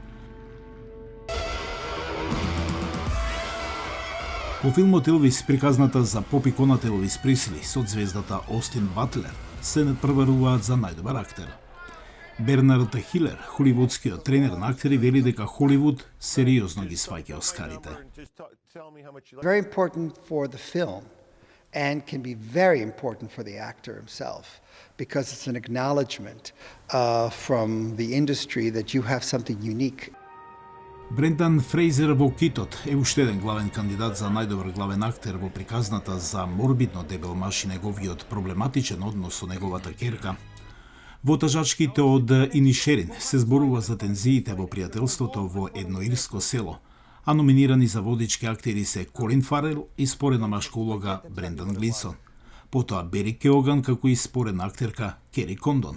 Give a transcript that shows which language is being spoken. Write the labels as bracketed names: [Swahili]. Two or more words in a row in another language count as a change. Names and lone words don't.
[Macedonian] Во филмот Елвис, приказната за поп-иконата Елвис Пресли со звездата Остин Батлер, се надпреваруваат за најдобар актер. Бернард Хилер, холивудскиот тренер на актери, вели дека Холивуд сериозно ги сваќа Оскарите. [English] Very important for the film and can be very important for the actor himself because it's an acknowledgement from the industry that you have something unique. [Macedonian] Брендан Фрейзер во Китот е уште еден главен кандидат за најдобар главен актер во приказната за морбидно дебел маж и неговиот проблематичен однос со неговата керка. Во тажачките од Инишерин се зборува за тензиите во пријателството во едно ирско село, а номинирани за водички актери се Колин Фарел и спорена машка улога Брендан Глинсон, потоа Бери Кеоган како и спорена актерка Кери Кондон.